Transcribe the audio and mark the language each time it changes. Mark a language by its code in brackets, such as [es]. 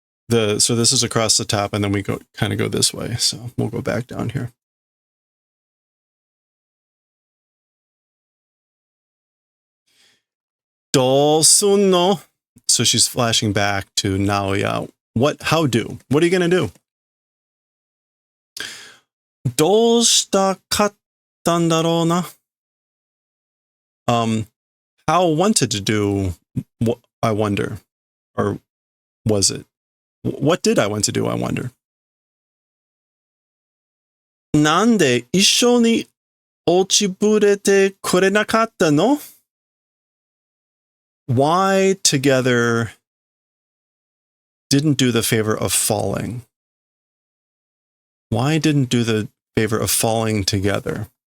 [en] So this is across the top, and then we kind of go this way. So we'll go back down here. Dolsuno. So she's flashing back to Naoya. How do? What are you going to do? [ja] どうしたかったんだろうな? [en] How wanted to do, I wonder. Or was it? What did I want to do, I wonder? [ja] なんで一緒に落ちぶれてくれなかったの? [en] Why together didn't do the favor of falling? Why didn't do the favor of falling together?